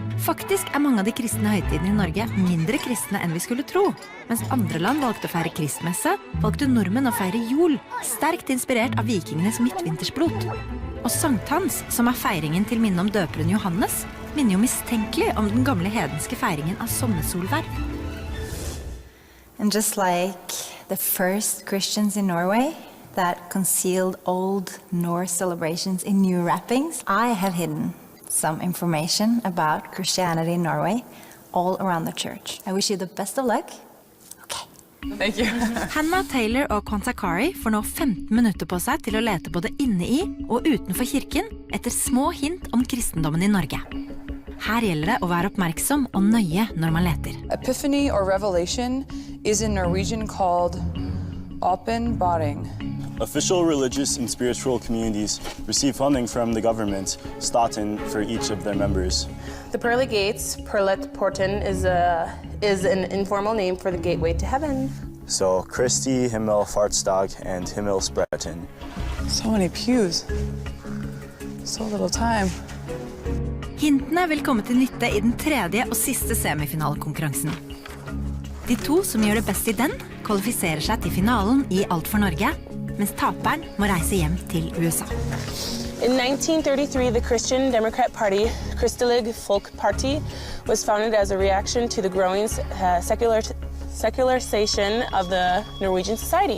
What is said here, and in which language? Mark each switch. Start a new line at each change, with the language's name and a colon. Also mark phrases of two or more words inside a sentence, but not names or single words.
Norwegian: Faktisk mange av de kristne høytidene I Norge mindre kristne enn vi skulle tro. Mens andre land valgte å feire kristmesse, valgte nordmenn å feire jul, sterkt inspirert av vikingenes midtvintersblot. Og sankthans, som feiringen til minne om døperen Johannes, minner jo mistenkelig om den gamle hedenske feiringen av sommersolverv.
English: And just like the first Christians in Norway that concealed old Norse celebrations in new wrappings, I have hidden some information about Christianity in Norway all around the church. I wish you the best of luck. Thank you.
Norwegian: Hannah Taylor og Kontakari får nå 15 minutter på seg til å lete både inne I og utenfor kirken etter små hint om kristendommen I Norge. Her gjelder det å være oppmerksom og nøye når man leter.
English: Epiphany or revelation is in Norwegian called åpenbaring. Official religious and spiritual communities receive funding from the government, staten, for each of their members. The pearly gates,
Norwegian: Perlet Porten,
English: is an informal name for the gateway to heaven. So, Kristi Himmelfartsdag and Himmelsbretten. So many pews. So little time.
Norwegian: Hintene vil komme til nytte I den tredje og siste semifinalekonkurransen. De to som gjør det best I den, kvalifiserer seg til finalen I Alt for Norge, mens taperen må reise hjem til USA.
English: In 1933, the Christian Democrat Party, Kristelig Folkeparti, was founded as a reaction to the growing secularization of the Norwegian society.